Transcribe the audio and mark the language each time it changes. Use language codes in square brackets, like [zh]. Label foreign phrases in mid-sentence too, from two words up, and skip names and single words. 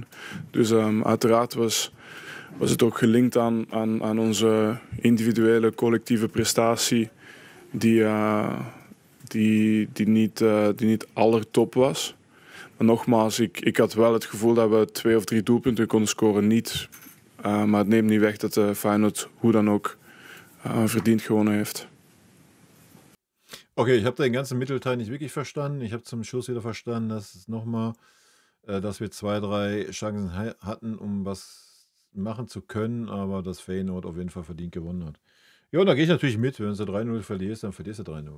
[nl] Dus uiteraard was het ook gelinkt aan onze individuele collectieve prestatie die niet allertop was. Maar nogmaals, ik had wel het gevoel dat we 2 of 3 doelpunten konden scoren. Niet, maar het neemt niet weg dat Feyenoord hoe dan ook verdiend gewonnen heeft. [de] Okay, ich habe den ganzen Mittelteil nicht wirklich verstanden. Ich habe zum Schluss wieder verstanden, dass wir 2, 3 Chancen hatten, um was machen zu können, aber dass Feyenoord auf jeden Fall verdient gewonnen hat. Ja, und da gehe ich natürlich mit. Wenn du 3:0 verlierst, dann verlierst du 3:0.